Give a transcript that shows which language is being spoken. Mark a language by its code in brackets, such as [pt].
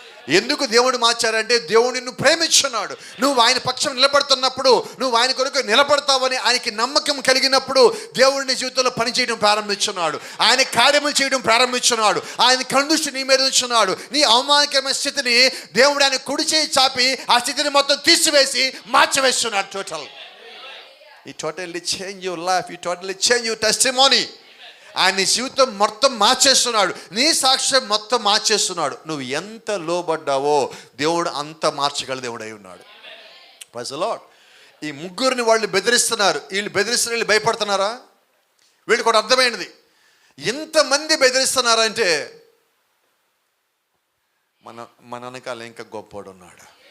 [te] ఎందుకు దేవుడు మార్చారంటే దేవుడు నిన్ను ప్రేమించున్నాడు. నువ్వు ఆయన పక్షం నిలబడుతున్నప్పుడు, నువ్వు ఆయన కొరకు నిలబడతావని ఆయనకి నమ్మకం కలిగినప్పుడు దేవుడిని జీవితంలో పనిచేయడం ప్రారంభించున్నాడు. ఆయన కార్యములు చేయడం ప్రారంభించున్నాడు. ఆయన కనుదృష్టి నీ మీద ఉంచున్నాడు. నీ అవమానకరమైన స్థితిని దేవుడు ఆయన కుడి చేయి చాపి ఆ స్థితిని మొత్తం తీసివేసి మార్చివేస్తున్నాడు. [en] He totally change your life. He totally change your testimony. [te] ఆయన జీవితం మొత్తం మార్చేస్తున్నాడు. నీ సాక్ష్యం మొత్తం మార్చేస్తున్నాడు. నువ్వు ఎంత లోబడ్డావో దేవుడు అంత మార్చగల దేవుడు అయి ఉన్నాడు. [en] Praise the lord. [te] ఈ ముగ్గురిని వాళ్ళు బెదిరిస్తున్నారు. వీళ్ళు బెదిరిస్తున్న వీళ్ళు భయపడుతున్నారా? వీళ్ళు కూడా అర్థమైనది, ఎంతమంది బెదిరిస్తున్నారంటే మన వెనకాల ఇంకా గొప్పవాడు ఉన్నాడు.